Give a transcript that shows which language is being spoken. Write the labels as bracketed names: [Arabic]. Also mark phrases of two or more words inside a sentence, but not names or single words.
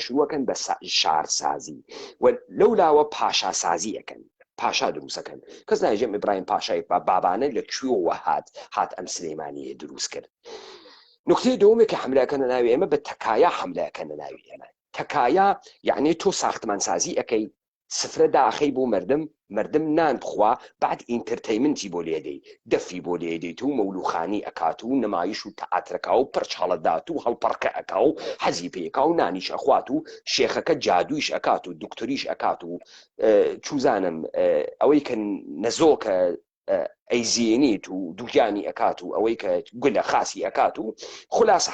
[Central Kurdish] شروعەکەن بە شارسازی و لەولاوە پاشا سازی ئەەکەن پاشا دروستەکەن کەس ناژێم ئیبراهیم پاشای بابانە لە کوێوە هات ئەم سلێمانیە دروست کرد نکتەی دووەمێک کە حملەکەنە ناوی ئێمە بە تەکایە حملەکەنە ناوی ئێمە تەکایە یعنی تۆ ساختمانسازی ئەەکەی سفرە داخەی بۆ مردم نان بخوا بعد ئینترتەیمنتی بۆ لێدەی دەفی بۆ لێدەیت و مەولوخانی ئەکات و نمایش و تەعاترەکە و پرچاڵەدات و هەڵپەڕکە ئەکا و حەزی پێکا و نانیش ئەخوات و شێخەکە جادوویش ئەکات و دکتۆریش ئەکات و چوزانم ئەوەی کە نەزۆکە ئەیزیێنیت و دووگیانی ئەکات و ئەوەی کە گولە خاسی ئەکات و خولاسە